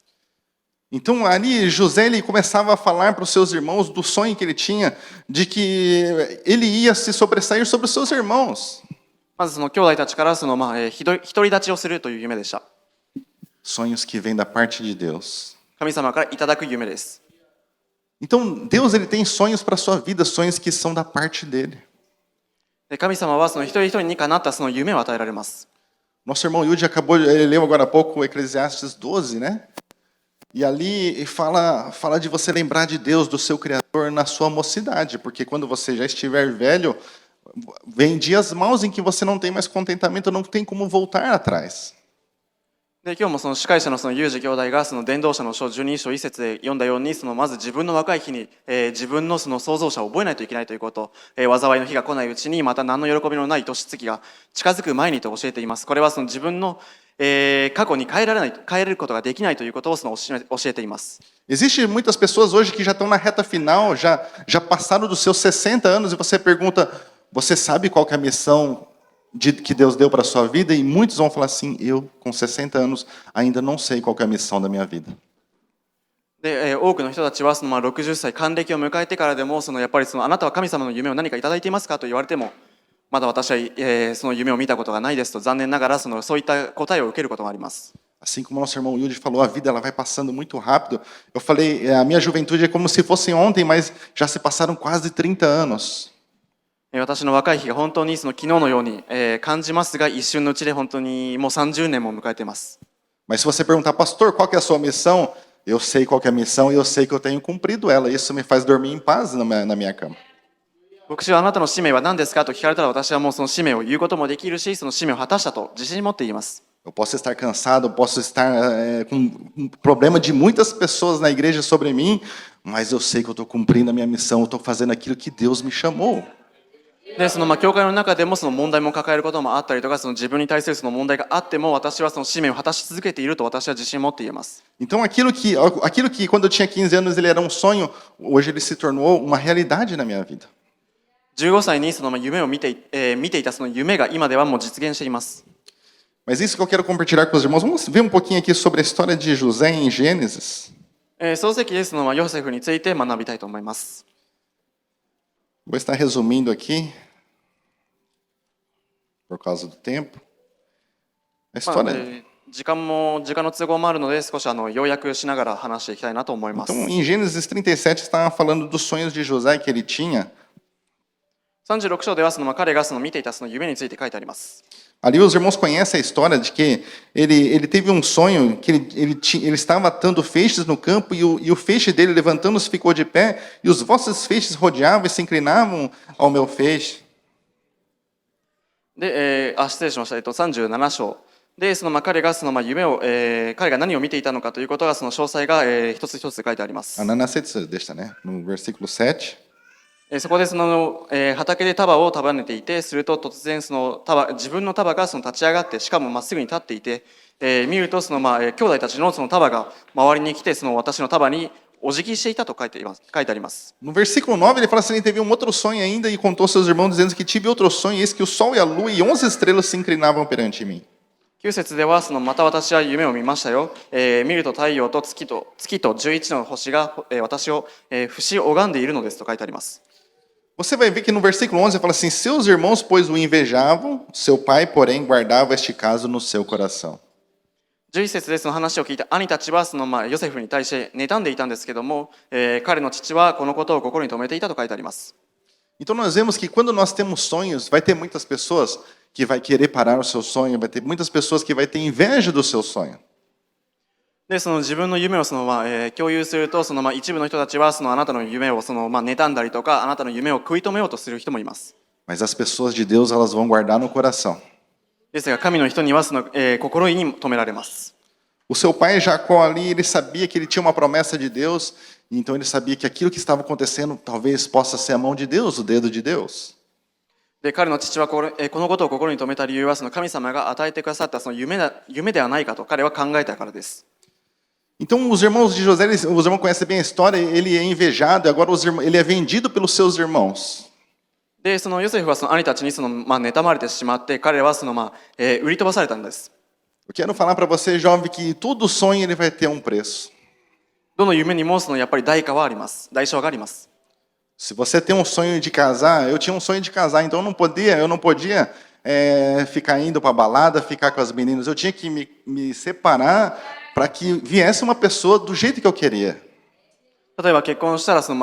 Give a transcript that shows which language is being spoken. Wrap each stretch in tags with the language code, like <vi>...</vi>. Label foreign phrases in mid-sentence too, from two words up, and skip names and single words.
<pt>Então ali José ele começava a falar para os seus irmãos do sonho que ele tinha de que ele ia se sobressair sobre os seus irmãos.</pt> <ja>まず兄弟たちから独り立ちをするという夢でした。</ja> <pt>Sonhos que vêm da parte de Deus.</pt> <ja>神様からいただく夢です。</ja> <pt>Então Deus ele tem sonhos para a sua vida, sonhos que são da parte dele.</pt> <ja>で神様はその一人一人にかなったその夢を与えられます。</ja> <pt>Nosso irmão Yudi ele leu agora há pouco o Eclesiastes 12, né? E ali fala de você lembrar de Deus, do seu Criador na sua mocidade, porque quando você já estiver velho, vem dias maus em que você não tem mais contentamento, não tem como voltar atrás.</pt> <ja>で今日もその司会者のそのユージ兄弟がその伝道者の書12章1節で読んだように、そのまず自分の若い日に、自分のその創造者を覚えないといけないということ、災いの日が来ないうちにまた何の喜びのない年月が近づく前にと教えています。これはその自分の、過去に変えることができないということをその教えています。</ja> <pt>Existem muitas pessoas hoje que já estão na reta final, já passaram dos seus 60 anos e você pergunta, você sabe qual que é a missão que Deus deu para a sua vida? E muitos vão falar assim, eu com 60 anos ainda não sei qual que é a missão da minha vida.</pt> <ja>で、多くの人たちはその60歳還暦を迎えてからでもやっぱりあなたは神様の夢を何かいただいていますかと言われてもまだ私は、その夢を見たことがないですと残念ながらそういった答えを受けることがあります。</ja> <pt>Assim como nosso irmão Yudi falou, a vida ela vai passando muito rápido. Eu falei, a minha juventude é como se fosse ontem, mas já se passaram quase 30 anos.</pt> <ja>私の若い日が本当に昨日のように、感じますが一瞬のうちで本当にもう30年も迎えています。</ja> <pt>Mas se você perguntar, pastor, qual que é a sua missão? Eu sei qual que é a missão e eu sei que eu tenho cumprido ela. Isso me faz dormir em paz na minha cama.</pt> <ja>牧師はあなたの使命は何ですかと聞かれたら私はもうその使命を言うこともできるしその使命を果たしたと自信を持って言います。</ja> <pt>Eu posso estar cansado, eu posso estar com um problema de muitas pessoas na igreja sobre mim, mas eu sei que eu estou cumprindo a minha missão, eu estou fazendo aquilo que Deus me chamou.</pt> <ja>で教会の中でも問題も抱えることもあったりとか自分に対する問題があっても私は使命を果たし続けていると私は自信を持って言えます。</ja> <pt>Então aquilo que quando eu tinha 15 anos ele era um sonho, hoje ele se tornou uma realidade na minha vida.</pt> <ja>15 歳に夢を見ていた夢が今ではもう実現しています。</ja> <pt>Mas isso que eu quero compartilhar com os irmãos, vamos ver um pouquinho aqui sobre a história de José em Gênesis.</pt> <ja>創世記ですのヨセフについて学びたいと思います。</ja> <pt>Vou estar resumindo aqui, por causa do tempo. A história...</pt> <ja>時間の都合もあるので少し要約しながら話していきたいなと思います。</ja> <pt>Então, em Gênesis 37 está falando dos sonhos de José que ele tinha.</pt> <ja>36 章では彼が見ていた夢について書いてあります。</ja> <pt>Ali os irmãos conhecem a história de que ele teve um sonho que ele estava atando feixes no campo e o feixe dele levantando-se ficou de pé e os vossos feixes rodeavam e se inclinavam ao meu feixe.</pt> <ja>で、失礼しました。37章で彼が夢を、彼が何を見ていたのかということが詳細が、一つ一つ書いてあります。</ja> <pt>7 deixa, né? No versículo 7.</pt> <ja>そこで畑で束を束ねていてすると突然自分の束が立ち上がってしかもまっすぐに立っていて、見ると兄弟たちの束が周りに来て私の束にお辞儀していたと書いてあります。</ja> <pt>No versículo 9 ele fala assim, ele teve um outro sonho ainda e contou aos seus irmãos dizendo que tive outro sonho e eis que o sol e a lua e 11 estrelas se inclinavam perante mim.</pt> <ja>9 節ではまた私は夢を見ましたよ。見ると太陽と月と11の星が、私を、節を拝んでいるのですと書いてあります。</ja> <pt>Você vai ver que no versículo 11 fala assim, seus irmãos pois o invejavam, seu pai porém guardava este caso no seu coração.</pt> <ja>11 節で話を聞いた兄たちはヨセフに対して妬んでいたんですけども、彼の父はこのことを心に留めていたと書いてあります。</ja> <pt>Então nós vemos que quando nós temos sonhos, vai ter muitas pessoas que vai querer parar o seu sonho, vai ter muitas pessoas que vai ter inveja do seu sonho.</pt> <ja>で自分の夢を共有すると一部の人たちはあなたの夢を妬んだりとかあなたの夢を食い止めようとする人もいます。</ja> <pt>Mas as pessoas de Deus elas vão guardar no coração.</pt> <ja>ですが神の人には心に留められます。</ja> <pt>O seu pai Jacó ali, ele sabia que ele tinha uma promessa de Deus, então ele sabia que aquilo que estava acontecendo talvez possa ser a mão de Deus, o dedo de Deus.</pt> <ja>で彼の父はこのことを心に留めた理由は神様が与えてくださった夢ではないかと彼は考えたからです。</ja> <pt>Então os irmãos de José, os irmãos conhecem bem a história, ele é invejado e agora ele é vendido pelos seus irmãos.</pt> <ja>でヨセフは兄たちに妬まれてしまって彼は売り飛ばされたんです。</ja> <pt>Eu quero falar para você, jovem, que todo sonho ele vai ter um preço.</pt> <ja>どの夢にもやっぱり代償があります。</ja> <pt>Se você tem um sonho de casar, eu tinha um sonho de casar, então eu não podia ficar indo para a balada, ficar com as meninas. Eu tinha que me separar para que viesse uma pessoa do jeito que eu queria.</pt>